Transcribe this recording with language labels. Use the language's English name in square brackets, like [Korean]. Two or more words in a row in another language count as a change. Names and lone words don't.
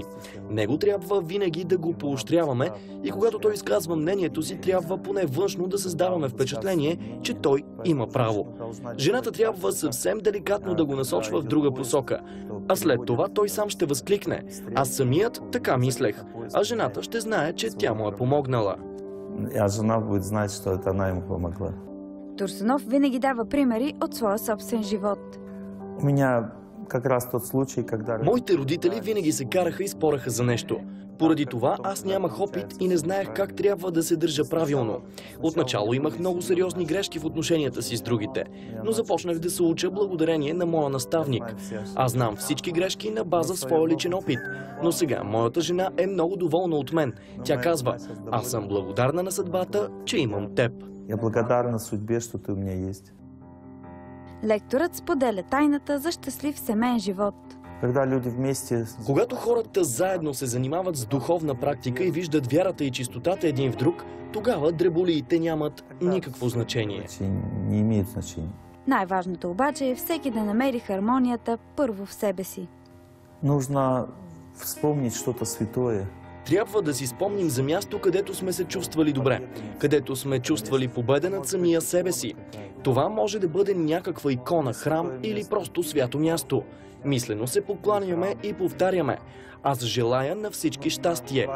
[Bulgarian] Него трябва винаги да го поощряваме и когато той изказва мнението си, трябва поне външно да създаваме впечатление, че той има право. Жената трябва съвсем деликатно да го насочва в друга посока, а след това той сам ще възкликне: аз самият така мислех, а жената ще знае, че тя му е помогнала. [Russian] А жена будет знать, что это она ему помогла. [Bulgarian] Турсунов винаги дава примери от своя собствен живот. [Russian] У меня как раз тот случай, когда... [Bulgarian] Моите родители винаги се караха и спораха за нещо. Поради това аз нямах опит и не знаех как трябва да се държа правилно. Отначало имах много сериозни грешки в отношенията си с другите, но започнах да се уча благодарение на моя наставник. Аз знам всички грешки на база своя личен опит, но сега моята жена е много доволна от мен. Тя казва: аз съм благодарна на съдбата, че имам теб. [Russian] Я благодарна судьбе, что ты у меня есть. [Bulgarian] Лекторът споделя тайната за щастлив семейен живот. [Russian] Когда люди вместе... [Bulgarian] Когато хората заедно се занимават с духовна практика и виждат вярата и чистотата един в друг, тогава дреболиите нямат никакво значение. [Russian] Не имеют значение. [Bulgarian] Най-важното обаче е всеки да намери хармонията първо в себе си. [Russian] Нужно вспомнить что-то святое. [Bulgarian] Трябва да си спомним за място, където сме се чувствали добре, където сме чувствали победа над самия себе си. Това може да бъде някаква икона, храм или просто свято място. Мислено се покланяме и повтаряме: аз желая на всички щастие.